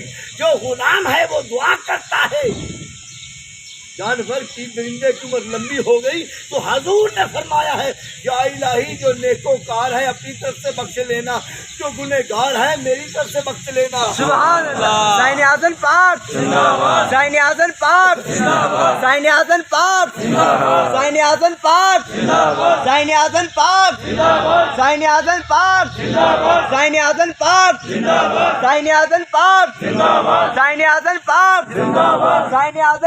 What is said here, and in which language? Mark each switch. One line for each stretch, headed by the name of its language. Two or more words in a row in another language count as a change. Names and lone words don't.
Urdu: جو غلام ہے وہ دعا کرتا ہے، جانور کی درندے کی عمر لمبی ہو گئی تو حضور نے فرمایا ہے یا الہی جو نیکوکار ہے اپنی طرف سے بخش لینا، جو گنہگار ہے میری طرف سے بخش لینا۔
Arabic: سبحان اللہ۔
Urdu: زین اعظم پاک زندہ باد، زین اعظم پاک زندہ باد، زین اعظم پاک زندہ باد، زین اعظم پاک زندہ باد، زین اعظم پاک زندہ باد، زین اعظم پاک زندہ باد، زین اعظم پاک زندہ باد، زین اعظم پاک زندہ باد، زین اعظم پاک زندہ باد، زین اعظم